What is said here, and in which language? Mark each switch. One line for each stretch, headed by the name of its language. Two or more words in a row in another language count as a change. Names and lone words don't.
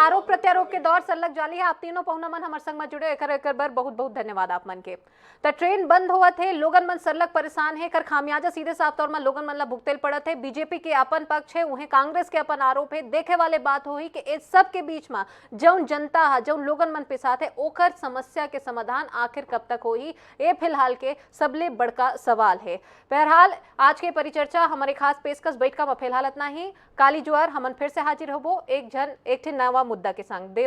Chhattisgarhi: आरोप प्रत्यारोप के दौर सलग जाली है। आप तीनों पहुना मन हमारे संग में जुड़े एक बार बहुत बहुत धन्यवाद आप मन के। तो ट्रेन बंद हुआ थे, लोगन मन सरलग परेशान है, कर खामियाजा सीधे साफ तौर में लोगन मन ला भुगतेल पड़त है। बीजेपी के अपन पक्ष है, उन्हें कांग्रेस के अपन आरोप है। देखे वाले बात हुई कि इस सब के बीच में जौन जनता है, जौन लोगन मन पिसात है, ओकर समस्या के समाधान आखिर कब तक होई, ये फिलहाल के सबले बड़का सवाल है। बहरहाल आज के परिचर्चा हमारे खास पेशकश बैठका में फिलहाल इतना ही। काली जुआर हमन फिर से हाजिर होबो एक नवा मुद्दा के संग।